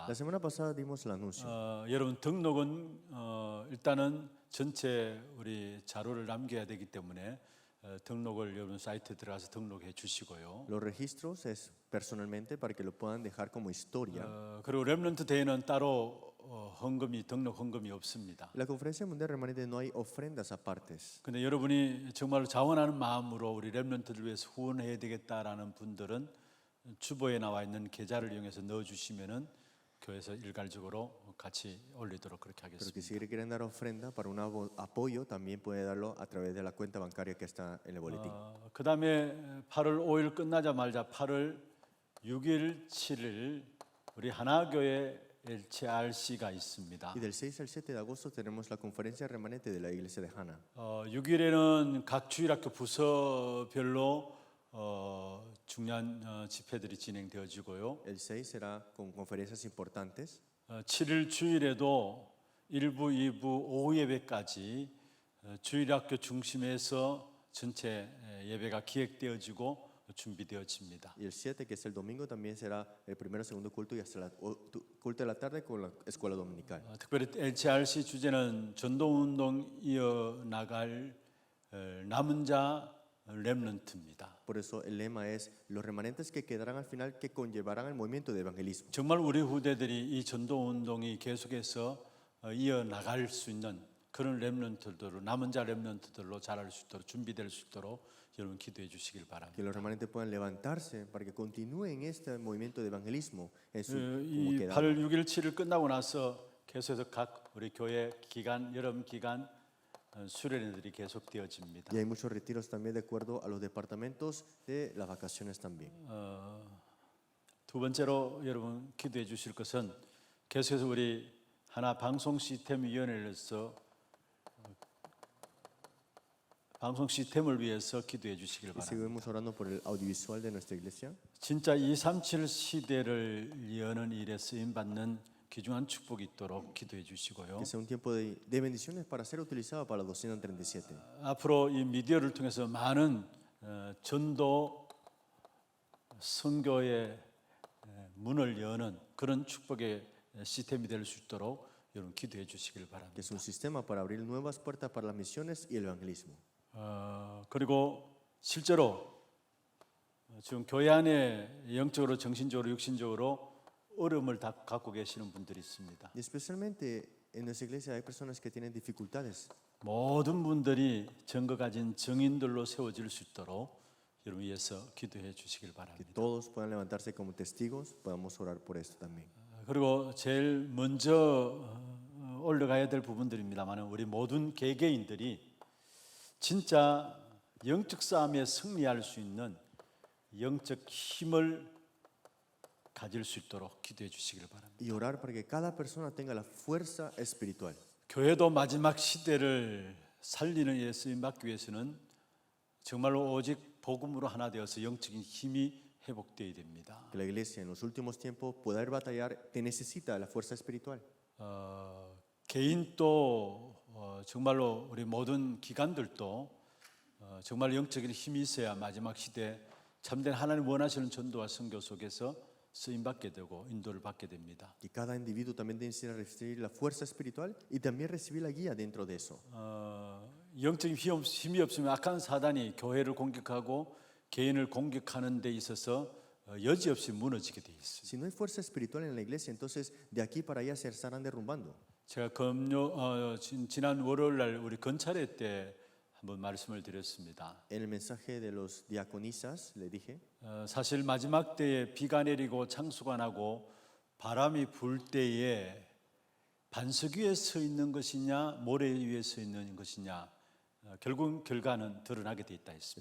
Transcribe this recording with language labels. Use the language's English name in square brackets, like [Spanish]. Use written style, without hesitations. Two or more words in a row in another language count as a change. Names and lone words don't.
[Spanish] La semana pasada dimos el anuncio. [Korean] 여러분 등록은 일단은 전체 우리 자료를 남겨야 되기 때문에 등록을 여러분 사이트에 들어가서 등록해 주시고요. [Spanish] Los registros es personalmente para que lo puedan dejar como historia. [Korean] 그리고 렘넌트 대회는 따로 헌금이 등록 헌금이 없습니다. [Spanish] La conferencia mundial remanente no hay ofrendas apartes. [Korean] 근데 여러분이 정말로 자원하는 마음으로 우리 렘넌트들 위해서 후원해야 되겠다라는 분들은 주보에 나와 있는 계좌를 이용해서 넣어 주시면은 교회에서 일괄적으로 같이 올리도록 그렇게 [Spanish] Pero que [Korean] 하겠습니다. [Spanish] si quieren dar ofrenda para un apoyo, también puede darlo a través de la cuenta bancaria que está en el boletín. [Korean] 그다음에 8월 5일 끝나자마자 8월 6일, 7일 우리 하나교회 LCRC가 있습니다. [Spanish] Y del 6 al 7 de agosto tenemos la conferencia remanente de la iglesia de Hana. [Korean] 6일에는 각 주일학교 부서별로 중요한 집회들이 진행되어지고요. [Spanish] El 6 será con conferencias importantes. [Korean] 7일 주일에도 1부, 2부, 오후 예배까지 주일학교 중심에서 전체 예배가 기획되어지고 준비되어집니다. [Spanish] Y el 7, que es el domingo, también será el primero, segundo culto y hasta culto de la tarde con la escuela dominical. [Korean] 특별히 LCRC 주제는 전도운동 이어나갈 남은 자 렘넌트입니다. [Spanish] Por eso el lema es los remanentes que quedarán al final que conllevarán el movimiento de evangelismo. [Korean] 정말 우리 후대들이 이 전도운동이 계속해서 이어나갈 수 있는 그런 렘넌트들로 남은 자 렘넌트들로 자랄 수 있도록 준비될 수 있도록 여러분 기도해 주시길 [Spanish] Que [Korean] 바랍니다. [Spanish] los remanentes puedan levantarse para que continúen este movimiento de evangelismo en su como [Korean] 이 [Spanish] queda. [Korean] 8월 6일 7일 끝나고 나서 계속해서 각 우리 교회 기간 여름 기간 수련회들이 계속되어집니다. [Spanish] Y hay muchos retiros también de acuerdo a los departamentos de las vacaciones también. [Korean] 두 번째로 여러분 기도해 주실 것은 계속해서 우리 하나 방송 시스템 위원회에서 방송 시스템을 위해서 기도해 주시길 [Spanish] Y [Korean] 바랍니다. [Spanish] seguimos orando por el audiovisual de nuestra iglesia. [Korean] 진짜 237 시대를 여는 일에 쓰임 받는 귀중한 축복이 있도록 기도해 주시고요. [Spanish] Que sea un tiempo de bendiciones para ser utilizado para la 237. [Korean] 앞으로 이 미디어를 통해서 많은 전도 선교의 문을 여는 그런 축복의 시스템이 될 수 있도록 여러분 기도해 주시길 [Spanish] Que [Korean] 바랍니다. [Spanish] es un sistema para abrir nuevas puertas para las misiones y el evangelismo. [Korean] 그리고 실제로 지금 교회 안에 영적으로, 정신적으로, 육신적으로 어려움을 다 갖고 계시는 분들이 있습니다. [Spanish] Y especialmente en nuestra iglesia hay personas que tienen dificultades. [Korean] 모든 분들이 증거 가진 증인들로 세워질 수 있도록 여러분 위해서 기도해 주시길 [Spanish] Que [Korean] 바랍니다. [Spanish] todos puedan levantarse como testigos. Podamos orar por esto también. [Korean] 그리고 제일 먼저 올라가야 될 부분들입니다만 우리 모든 개개인들이 진짜 영적 싸움에 승리할 수 있는 영적 힘을 가질 수 있도록 기도해 주시길 바랍니다. [Spanish] Y orar para que cada persona tenga la fuerza espiritual. [Korean] 교회도 마지막 시대를 살리는 일에 쓰임 받기 위해서는 정말로 오직 복음으로 하나 되어서 영적인 힘이 회복되어야 됩니다. [Spanish] Que la iglesia en los últimos tiempos poder batallar te necesita la fuerza espiritual. [Korean] 개인도 정말로 우리 모든 기관들도 정말 영적인 힘이 있어야 마지막 시대 참된 하나님 원하시는 전도와 선교 속에서 쓰임 받게 되고 인도를 받게 됩니다. [Spanish] Y cada individuo también necesita recibir la fuerza espiritual y también recibir la guía dentro de eso. [Korean] 영적인 힘이 없으면 악한 사단이 교회를 공격하고 개인을 공격하는 데 있어서 여지없이 무너지게 돼 있어요. [Spanish] Si no hay fuerza espiritual en la iglesia, entonces de aquí para allá se estarán derrumbando. [Korean] 제가 지난 월요일 날 우리 건찰회 때 한번 말씀을 드렸습니다. [Spanish] En el mensaje de los diaconisas le dije [Korean] 사실 마지막 때에 비가 내리고 창수가 나고 바람이 불 때에 반석 위에 서 있는 것이냐 모래 위에 서 있는 것이냐 결국 결과는 드러나게 돼 있다 했습니다.